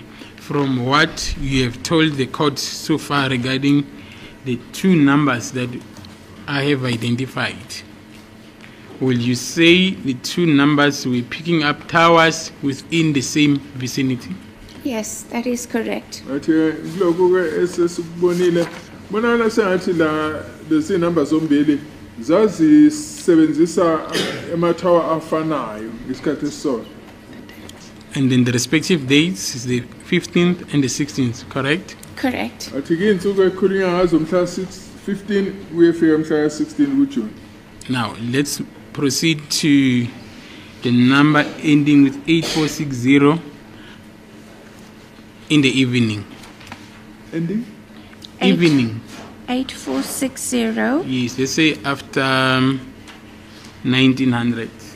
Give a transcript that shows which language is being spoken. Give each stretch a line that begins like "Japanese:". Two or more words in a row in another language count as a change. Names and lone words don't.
English: From what you have told the court so far regarding the two numbers that I have identified, will you say the two numbers were picking up towers within the same vicinity? Yes, that is correct.
Zulu: Athi lokho ke esesikubonile bonakala sengathi lezi numbers zombili zazisebenzisa ema-tower afanayo ngesikhathi esisodwa.
English: And then the respective dates is the 15th and the 16th, correct? Correct.
Zulu: Athi ke insuku ekhulunywa ngazo mhla 15 kuyefika mhla 16 kuJune.
English: Now, let's proceed to the number ending with 8460 in the evening. Ending? Evening. 8460. Yes, let's say after 1900.